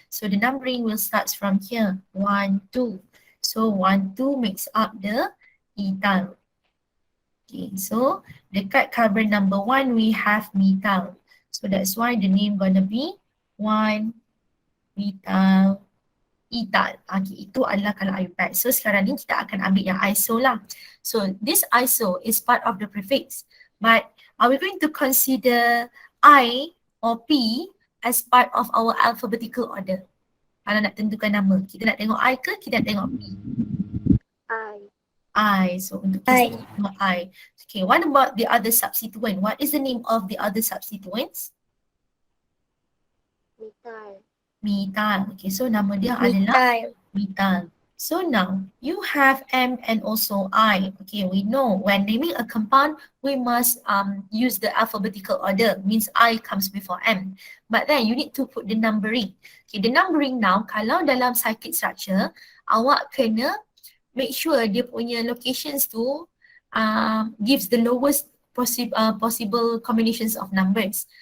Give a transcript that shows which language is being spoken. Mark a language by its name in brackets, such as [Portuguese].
[English] So the numbering will start from here. 1, 2. So 1, 2 makes up the ethyl. Okay, so dekat carbon number 1 we have methyl. So that's why the name gonna be 1-methyl ethyl. [Malay] Okay, itu adalah kalau IUPAC. So sekarang ni kita akan ambil yang iso lah. [English] So this iso is part of the prefix. But are we going to consider I or P as part of our alphabetical order? [Malay] Kalau nak tentukan nama, kita nak tengok I ke kita nak tengok P? I. [English] So [Malay] untuk kita tengok [English] I. Okay, what about the other substituent? What is the name of the other substituents? Methyl. Methyl. [Malay] Okay, so nama dia adalah methyl. [English] So now you have M and also I. Okay, we know when naming a compound, we must use the alphabetical order. Means I comes before M. But then you need to put the numbering. Okay, the numbering now, [Malay] kalau dalam [English] cyclic structure, [Malay] awak kena [English] make sure [Malay] dia punya [English] locations tu gives the lowest possible combinations of numbers.